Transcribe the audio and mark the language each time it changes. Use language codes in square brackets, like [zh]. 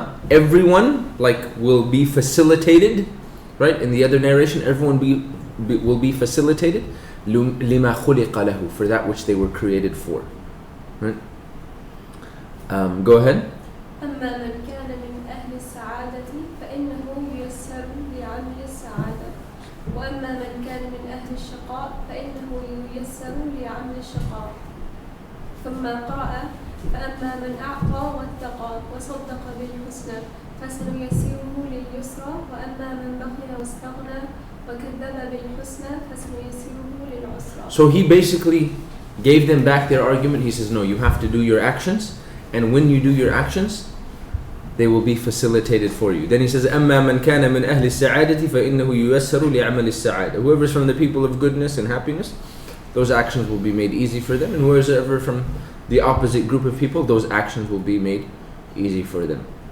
[en] Everyone will be facilitated, right? In the other narration, everyone will be facilitated. [ar] لما خلق له, [en] for that which they were created for. Right? Go ahead. [ar] أما من كان من أهل السعادة فإنه ييسر لعمل السعادة وأما من كان من أهل الشقاء فإنه ييسر لعمل الشقاء. ثم قرأ فأما من أعطى واتقى وصدق بالحسنى فسنيسره لليسرى وأما من بخل واستغنى وكذب بالحسنى فسنيسره للعسرى. [en] So he basically gave them back their argument. He says, no, you have to do your actions, and when you do your actions, they will be facilitated for you. Then he says, [ar] أما من كان من أهل السعادة فإنه ييسر لعمل السعادة. [en] Whoever is from the people of goodness and happiness, those actions will be made easy for them, and whoever from the opposite group of people, those actions will be made easy for them.